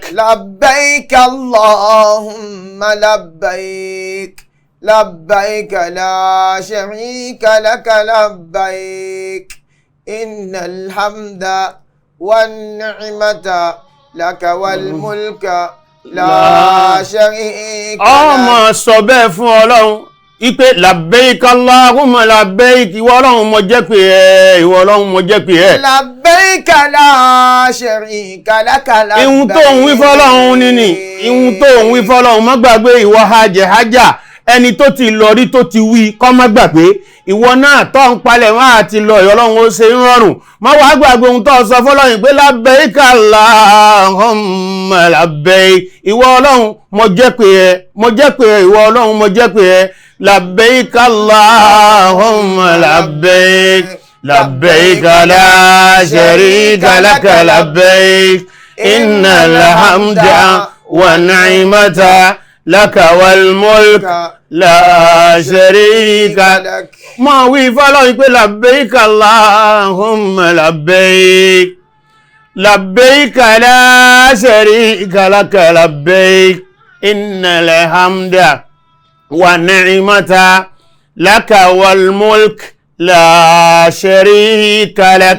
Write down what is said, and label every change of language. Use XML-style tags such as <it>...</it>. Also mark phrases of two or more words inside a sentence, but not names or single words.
<ar>لبيك اللهم لبيك لبيك لا شريك لك لبيك إن الحمد والنعمة لك والملك لا شريك</ar> <yo>ọmọ sọ bẹ́ẹ̀ fún ọlọ́run ipe</yo> <ar>لبيك اللهم لبيك</ar> <yo>ìwọ ọlọ́run mo jẹ́ pé ẹ ìwọ ọlọ́run mo jẹ́ pé ẹ</yo> <ar>لبيك لا شريك لك لبيك</ar> <yo>ihun tó ń wí fọ́lọ́run níní ihun tó ń wí fọ́lọ́run má gbàgbé ìwọ hajjá ẹni tó ti lọ rí tó ti wí kó má gbàgbé ìwọ náà tó ń palẹ̀ wọ́n àti lọ Ọlọ́run ó ṣe ń rọrùn má wàá gbàgbé ohun tó sọ fọ́lọ́run pé</yo> <ar>لبيك اللهم لبيك</ar> <yo>ìwọ Ọlọ́run mo jẹ́ pé ìwọ Ọlọ́run mo jẹ́ pé</yo> <ar>لبيك اللهم لبيك لبيك لا شريك لك لبيك إن الحمد والنعمة لك والملك لا شريك لك</ar> <yo>ma wí fọ́lọ́run pé</yo> <ar>لبيك اللهم لبيك لبيك لا شريك لك لبيك إن الحمد والنعمة لك والملك لا شريك لك</ar>